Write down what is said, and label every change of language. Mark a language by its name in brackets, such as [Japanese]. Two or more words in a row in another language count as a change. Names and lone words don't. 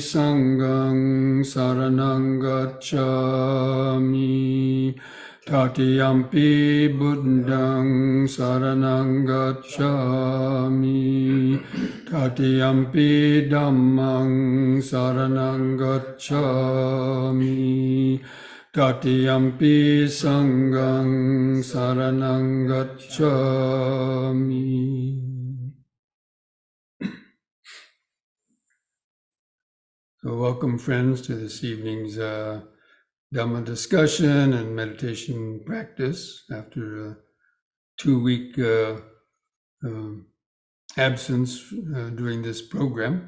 [Pali] sanghang saranang gacchami, Tatiyampi buddhang saranang gacchami, Tatiyampi dhammang saranang gacchami, Tatiyampi sanghang saranang gacchami. [English] So welcome, friends, to this evening's Dhamma discussion and meditation practice after a 2-week absence during this program.